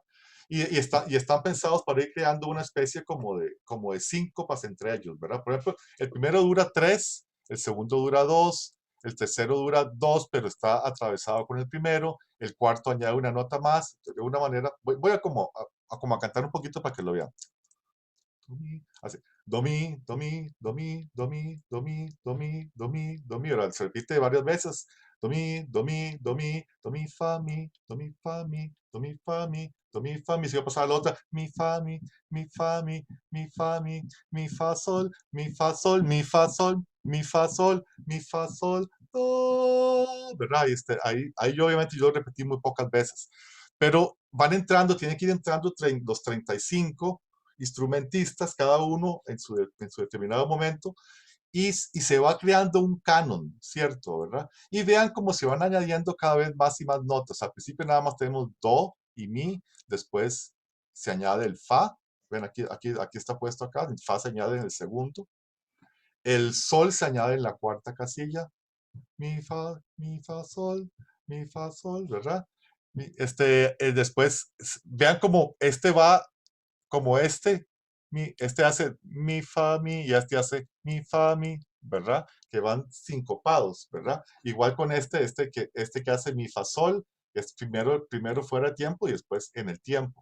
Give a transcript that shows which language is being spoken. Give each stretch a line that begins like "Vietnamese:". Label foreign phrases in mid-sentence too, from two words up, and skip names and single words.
Spanish: Y están pensados para ir creando una especie como de síncopas entre ellos, ¿verdad? Por ejemplo, el primero dura 3, el segundo dura 2, el tercero dura 2, pero está atravesado con el primero, el cuarto añade una nota más, de una manera, voy a cantar un poquito para que lo vean. Así, do mi, do mi, do mi, do mi, do mi, do mi, do mi, do mi. Ahora se repite varias veces. Do mi, do mi, do mi, do mi, fa, mi, do mi, fa, mi, do mi, fa, mi, do mi, fa, mi. Si voy a pasar a la otra, mi, fa, mi, fa, mi, fa, mi, fa, sol, mi, fa, sol, mi, fa, sol, mi, fa, sol, mi, fa, sol, do. ¿Verdad? Ahí obviamente yo lo repetí muy pocas veces. Pero tienen que ir entrando los 35 instrumentistas, cada uno en su determinado momento, y se va creando un canon, ¿cierto? ¿Verdad? Y vean cómo se van añadiendo cada vez más y más notas. Al principio nada más tenemos do y mi, después se añade el fa. Ven, aquí está puesto acá, el fa se añade en el segundo. El sol se añade en la cuarta casilla. Mi, fa, sol, mi, fa, sol, ¿verdad? Después, vean cómo va como este hace mi, fa, mi, y este hace mi, fa, mi, ¿verdad? Que van sincopados, ¿verdad? Igual con este que hace mi, fa, sol, es primero fuera de tiempo y después en el tiempo.